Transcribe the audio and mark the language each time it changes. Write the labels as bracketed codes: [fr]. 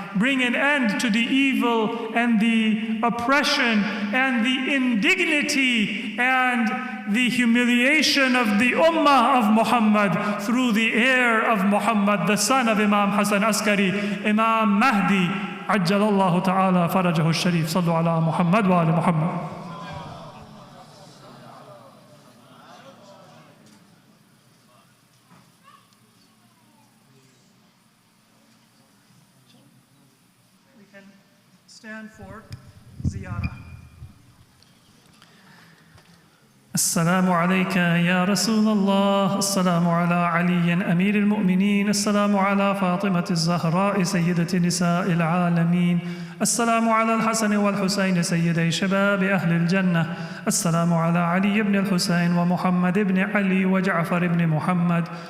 [en] Bring an end to the evil and the oppression and the indignity and the humiliation of the Ummah of Muhammad through the heir of Muhammad, the son of Imam Hassan Askari, Imam Mahdi. [ar] عجل الله تعالى فرجه الشريف. صلوا على محمد وآل محمد. [en] We can stand for ziyarah. [ar] السلام عليك يا رسول الله، السلام على علي أمير المؤمنين، السلام على فاطمة الزهراء سيدة نساء العالمين، السلام على الحسن والحسين سيدي شباب أهل الجنة، السلام على علي بن الحسين ومحمد بن علي وجعفر بن محمد